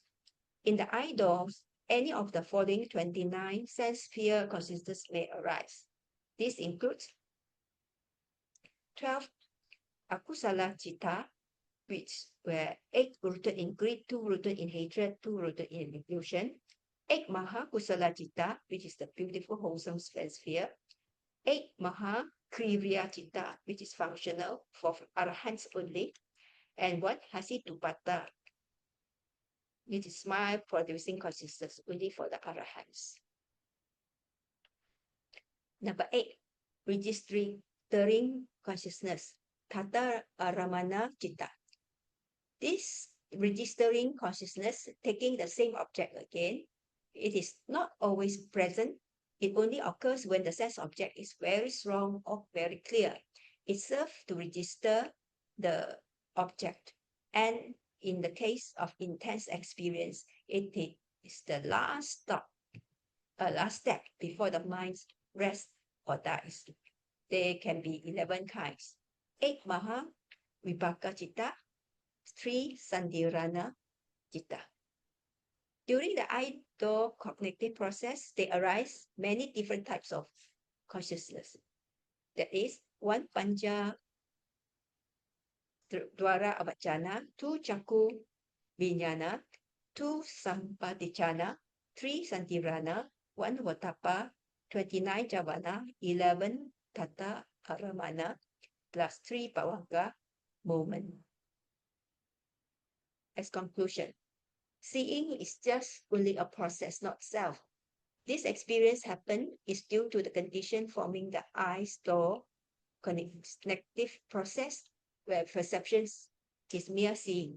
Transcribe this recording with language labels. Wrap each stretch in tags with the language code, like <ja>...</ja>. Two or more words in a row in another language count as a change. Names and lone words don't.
<en>In the idols, any of the following 29 sense sphere consciousness may arise. This includes 12</en> <pi>akusala citta,</pi> <en>which were 8 rooted in greed, 2 rooted in hatred, 2 rooted in illusion.</en> <pi>8 maha kusala citta,</pi> <en>which is the beautiful wholesome sphere. 8</en> <pi>maha kriya citta,</pi> <en>which is functional for arahants only. And 1 hasitupata, which is smile producing consciousness only for the arahants. Number 8, registering consciousness,</en> <pi>tata aramana citta.</pi> <en>This registering consciousness, taking the same object again, it is not always present. It only occurs when the sense object is very strong or very clear. It serves to register the object. And in the case of intense experience, it is the last step before the mind rests or dies. There can be 11 kinds.</en> <pi>8 maha vipaka citta, 3 sandirana citta.</pi> <en>During the idle cognitive process, they arise many different types of consciousness. That is,</en> <pi>1 panja dwara avachana, 2 chaku vinyana, 2 sampadicana, 3 santirana, 1 vatapa, 29 javana, 11 tata aramana,</pi> <en>plus 3 pavanga moment. As conclusion, seeing is just only a process, not self. This experience happen is due to the condition forming the eyes door connective process where perceptions is mere seeing.</en>